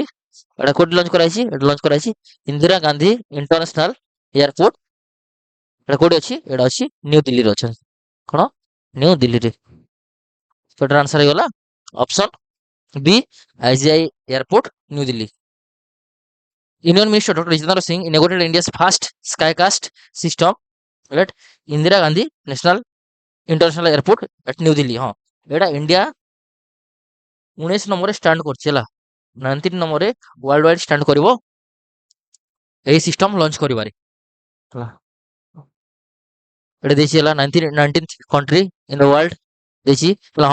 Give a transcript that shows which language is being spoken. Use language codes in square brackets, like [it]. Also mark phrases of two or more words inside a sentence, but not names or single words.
[or] ଏଟା କୋଉଠି ଲଞ୍ଚ କରାଯାଇଛି? ଏଟା ଲଞ୍ଚ କରାଯାଇଛି ଇନ୍ଦିରା ଗାନ୍ଧୀ ଇଣ୍ଟରନ୍ୟାସନାଲ ଏୟାରପୋର୍ଟ। ଏଟା କୋଉଠି ଅଛି? ଏଟା ଅଛି ନ୍ୟୁ ଦିଲ୍ଲୀରେ ଅଛି। କଣ? ନ୍ୟୁ ଦିଲ୍ଲୀରେ। ସେଟାର ଆନ୍ସର ହେଇଗଲା ଅପସନ ବି, ଆଇଜିଆଇ ଏୟାରପୋର୍ଟ, ନ୍ୟୁ ଦିଲ୍ଲୀ। [en] Union Minister Dr. Jitendra Singh inaugurated India's first skycast system at Indira Gandhi National International Airport at New Delhi। [or] ହଁ, ଏଇଟା ଇଣ୍ଡିଆ 19 ନମ୍ବରରେ ଷ୍ଟାଣ୍ଡ କରୁଛି ହେଲା। 19 ନମ୍ବରରେ [en] world wide [or] ଷ୍ଟାଣ୍ଡ କରିବ ଏହି ସିଷ୍ଟମ ଲଞ୍ଚ କରିବାରେ ହେଲା। ଏଟା ଦେଇଛି ହେଲା 19th [en] country in the world [or] ଦେଇଛି ହେଲା।